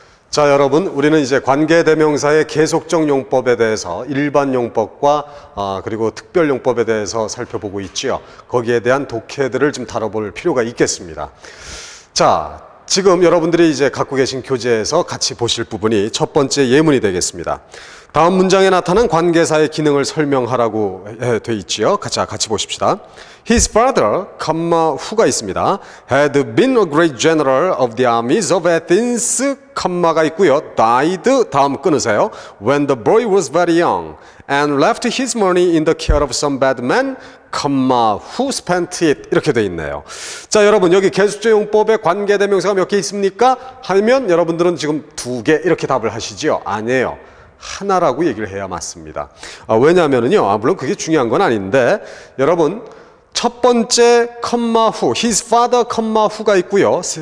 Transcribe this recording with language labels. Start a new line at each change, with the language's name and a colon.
Korean: 자, 여러분, 우리는 이제 관계대명사의 계속적 용법에 대해서 일반 용법과 그리고 특별 용법에 대해서 살펴보고 있지요. 거기에 대한 독해들을 좀 다뤄볼 필요가 있겠습니다. 자, 지금 여러분들이 이제 갖고 계신 교재에서 같이 보실 부분이 첫 번째 예문이 되겠습니다. 다음 문장에 나타난 관계사의 기능을 설명하라고 돼 있지요. 같이 보십시다.
English: His father, who
Korean: 가 있습니다.
English: had been a great general of the armies of Athens,
Korean: 가 있고요. died, 다음 끊으세요.
English: when the boy was very young and left his money in the care of some bad man, who spent it.
Korean: 이렇게 돼 있네요. 자, 여러분, 여기 계속적용법에 관계대명사가 몇 개 있습니까? 하면 여러분들은 지금 2개 이렇게 답을 하시죠? 아니에요. 하나라고 얘기를 해야 맞습니다. 왜냐하면요, 물론 그게 중요한 건 아닌데, 여러분, 첫 번째 who,
English: his father, who
Korean: 가 있고요.